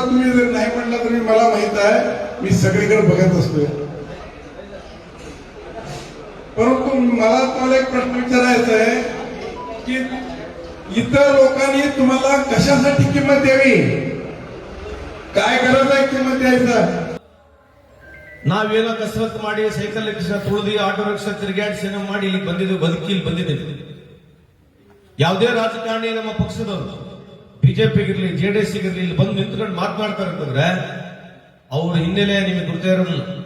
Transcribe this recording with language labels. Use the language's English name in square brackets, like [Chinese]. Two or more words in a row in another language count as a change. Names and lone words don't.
[Marathi] तुम्ही जर नाही म्हणला तरी मला माहित आहे, मी सगळीकडे बघत असतोय. परंतु मला तुम्हाला एक प्रश्न विचारायचा आहे की इतर लोकांनी तुम्हाला कशासाठी किंमत द्यावी? काय गरज आहे किंमत द्यायचा? [Kannada] ನಾವೇನೋ ಕಸರತ್ತು ಮಾಡಿ ಸೈಕಲ್ ರಿಕ್ಷಾ ತುಳಿದು ಆಟೋ ರಿಕ್ಷಾ ತಿರುಗಾಡಿಸಿ ಮಾಡಿ ಇಲ್ಲಿ ಬಂದಿದ್ದೇವೆ. ಯಾವುದೇ ರಾಜಕಾರಣಿ ನಮ್ಮ ಪಕ್ಷದವರು ಬಿಜೆಪಿಗಿರ್ಲಿ ಜೆಡಿಎಸ್ ಗಿರ್ಲಿ ಇಲ್ಲಿ ಬಂದು ನಿಂತ್ಕೊಂಡು ಮಾತನಾಡ್ತಾರೆ ಅಂತಂದ್ರೆ ಅವ್ರ ಹಿನ್ನೆಲೆ ನಿಮಗೆ ಗುರ್ತಾ ಇರೋದಿಲ್ಲ.